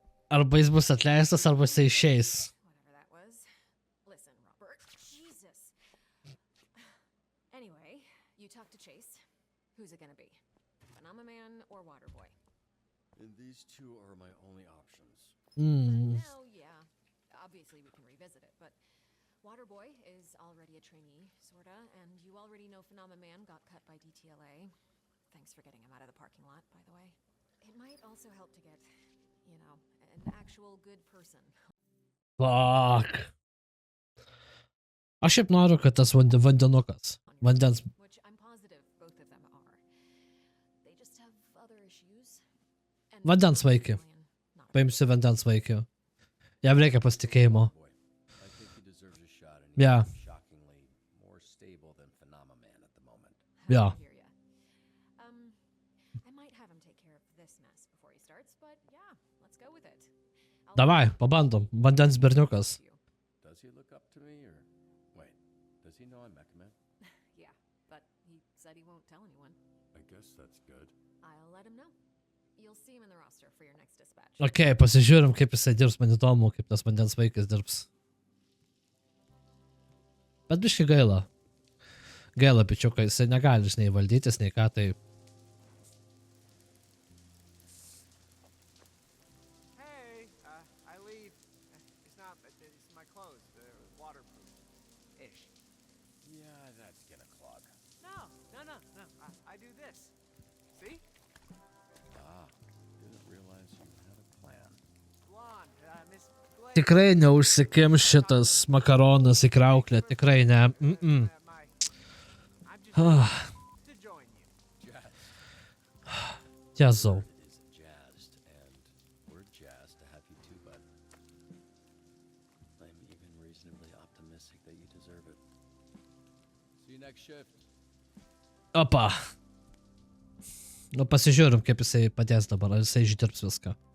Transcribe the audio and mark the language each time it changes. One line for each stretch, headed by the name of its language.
Lithuanian: Arba jis bus atleistas, arba jisai išeis.
English: Whatever that was. Listen, Robert. Jesus. Anyway, you talk to Chase. Who's it gonna be? Phenomenon or Waterboy? And these two are my only options. Now, yeah. Obviously, we can revisit it, but Waterboy is already a trainee, sorta, and you already know Phenomenon got cut by DTLA. Thanks for getting him out of the parking lot, by the way. It might also help to get, you know, an actual good person. Fuck.
Lithuanian: Aš šiaip noriu, kad tas vandenukas. Vandens.
English: Which I'm positive both of them are. They just have other issues. And
Lithuanian: Vandens vaikį. Paimsiu vandens vaikį. Jam reikia pasitikėjimo.
English: Boy, I think he deserves a shot, and Yeah. he's shockingly more stable than Phenomenon at the moment. Yeah. I hear ya. I might have him take care of this mess before he starts, but yeah, let's go with it. I'll-
Lithuanian: Davai, pabandom. Vandens berniukas.
English: Does he look up to me, or... Wait, does he know I'm Mechaman? Yeah, but he said he won't tell anyone. I guess that's good. I'll let him know. You'll see him in the roster for your next dispatch.
Lithuanian: Ok, pasižiūrim, kaip jisai dirbs, man įdomu, kaip tas vandens vaikas dirbs. Bet biškai gaila. Gaila, bičiukai, jisai negali, žinai, valdytis, nei ką, tai...
English: Hey, I leave. It's not, it's my clothes. They're waterproof-ish. Yeah, that's gonna clog. No. I do this. See? Ah, didn't realize you had a plan. Blonde, Miss Blake.
Lithuanian: Tikrai neužsikim šitas makaronas į krauklę, tikrai ne.
English: I'm just Ah, to join you. Jazz.
Lithuanian: Jezau.
English: It is jazzed, and we're jazzed to have you too, bud. I'm even reasonably optimistic that you deserve it. See you next shift.
Lithuanian: Opa. Nu, pasižiūrim, kaip jisai padės dabar, ar jisai išdirbs viską.